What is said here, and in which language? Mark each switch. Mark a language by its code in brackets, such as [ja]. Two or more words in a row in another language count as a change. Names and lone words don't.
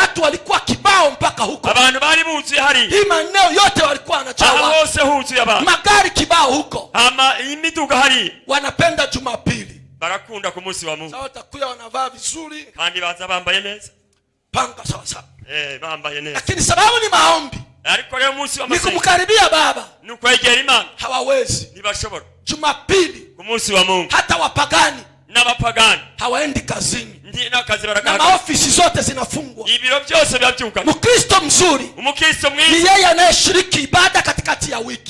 [sw] watu walikuwa kibao mpaka huko, [rn] abantu bari buzuye hari, [sw] hii maeneo yote walikuwa wanachawa, [rn] hose huzuye abantu, [sw] magari kibao huko, [rn] imiduga hari. [sw] Wanapenda Jumapili, [rn] barakunda ku munsi wa Mungu. [sw] Sawa, takuya wanavaa vizuri, [rn] kandi baza bambaye neza, [sw] panga sawa sawa, [rn] bambaye neza. [sw] Lakini sababu ni maombi, ni kumkaribia Baba. Hawawezi. Jumapili hata wapagani hawaendi kazini. Na maofisi zote zinafungwa. Mkristo mzuri ni yeye anayeshiriki ibada katikati ya wiki.